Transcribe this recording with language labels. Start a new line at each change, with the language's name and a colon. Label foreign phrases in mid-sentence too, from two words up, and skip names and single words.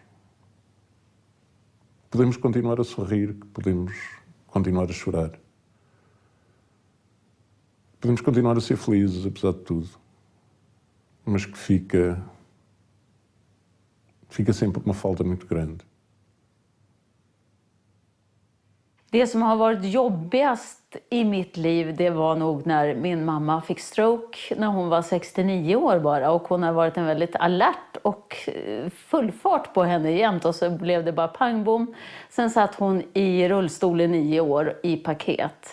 Portuguese: Podemos continuar a sorrir, podemos continuar a chorar. Podemos continuar a ser felizes, apesar de tudo. Mas que fica sempre uma falta muito grande.
Swedish: Det som har varit jobbigast i mitt liv, det var nog när min mamma fick stroke när hon var 69 år bara. Och hon har varit en väldigt alert och full fart på henne jämt. Och så blev det bara pang bom. Sen satt hon i rullstol i 9 år i paket.